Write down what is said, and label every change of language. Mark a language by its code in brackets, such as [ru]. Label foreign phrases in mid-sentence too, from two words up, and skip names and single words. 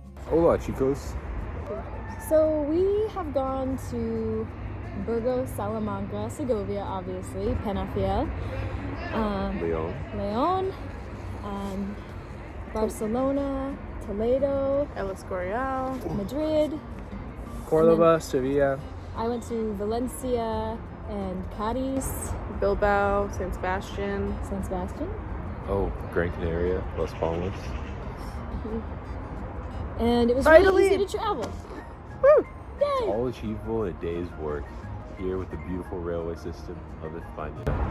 [es] Hola, chicos. [en] So we have gone to Burgos, Salamanca, Segovia, obviously, Penafiel, León, Barcelona, Toledo, El Escorial, Madrid. Cordoba, Sevilla. I went to Valencia and Cadiz, Bilbao, San Sebastian. Oh, Gran Canaria, Las Palmas. And it was Finally! really easy to travel. Woo! Yay! All achievable in a day's work. Here with the beautiful railway system of España.